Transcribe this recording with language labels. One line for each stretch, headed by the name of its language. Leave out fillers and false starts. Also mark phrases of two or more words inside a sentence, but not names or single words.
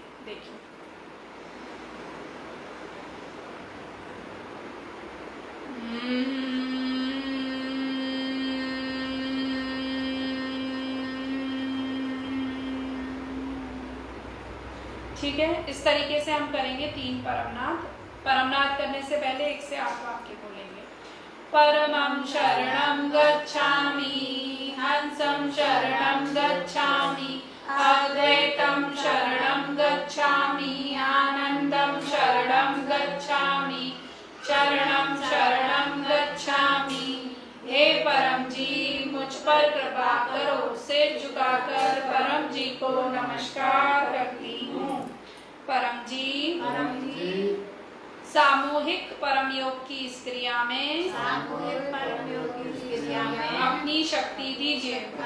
Hindi: देखिए, ठीक है। इस तरीके से हम करेंगे 3 परमनाद। परमनाद करने से पहले 1 से 8 वाक्य बोलेंगे।
Sanskrit: परमं शरणं गच्छामि, हंसं शरणं गच्छामि, अद्वैतं शरणं गच्छामि, आनंदं शरणं गच्छामि, शरणं शरणं गच्छामि।
Hindi: हे परम जी, मुझ पर कृपा करो। सिर झुकाकर परम जी को नमस्कार करती हूँ। परम जी सामूहिक परम योग की इस क्रिया में अपनी शक्ति दीजिए।